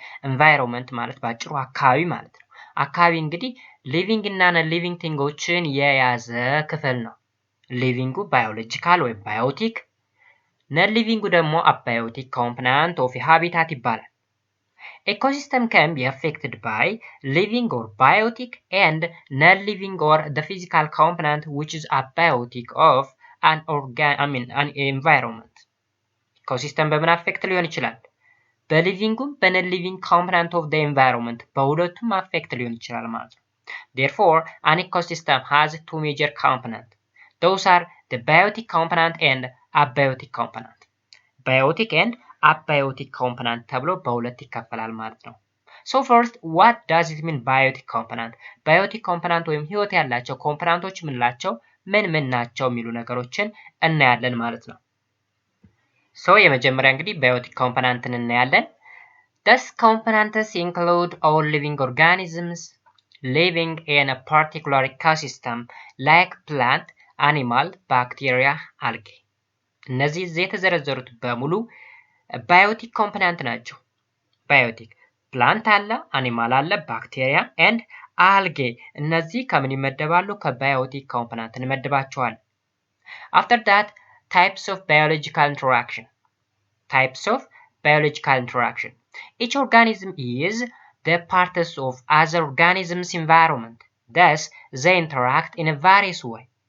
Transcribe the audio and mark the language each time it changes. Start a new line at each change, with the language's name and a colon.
English: environment ማለት ባጭሩ አካባቢ ማለት ነው። አካባቢ እንግዲህ living እና non-living ቲንጎችን የያዘ ክፍል ነው። ሊቪንጉ ባዮሎጂካል ወይም ባዮቲክ፣ non-living ደግሞ abiotic component of a habitat ይባላል። Ecosystem can be affected by living or biotic and non-living or the physical component which is abiotic of an environment.
Amharic: Ecosystem በምን affect ሊሆን ይችላል? በሊቪንጉም በnon-living component of the environment በሁለቱም affect ሊሆን ይችላል ማለት ነው። Therefore, an ecosystem has two major components.
English: Those are the biotic component and abiotic component.
Amharic: Biotic and abiotic component ተብሎ በሁለት ይከፈላል ማለት ነው። So first, what does it mean biotic component? Biotic component ወይም ህይወት ያላቸው ኮምፖነንቶች ምንላቸው ምን ናቸው የሚሉ ነገሮችን እናያለን ማለት ነው። So የመጀመሪያ እንግዲህ biotic componentን እናያለን። These components include all living organisms living in a particular ecosystem like plant, animal, bacteria, algae. እነዚህ የተዘረዘሩት በሙሉ ባዮቲክ ኮምፖነንት ናቸው። ባዮቲክ ፕላንት አለ፣ አኒማል አለ፣ ባክቴሪያ ኤንድ አልጌ እነዚህ ከምን ይመደባሉ?
English: ከባዮቲክ ኮምፖነንት እንመድባቸዋለን። After that, types of biological interaction. Each organism is the parts of other organisms' environment. Thus, they interact in a various way.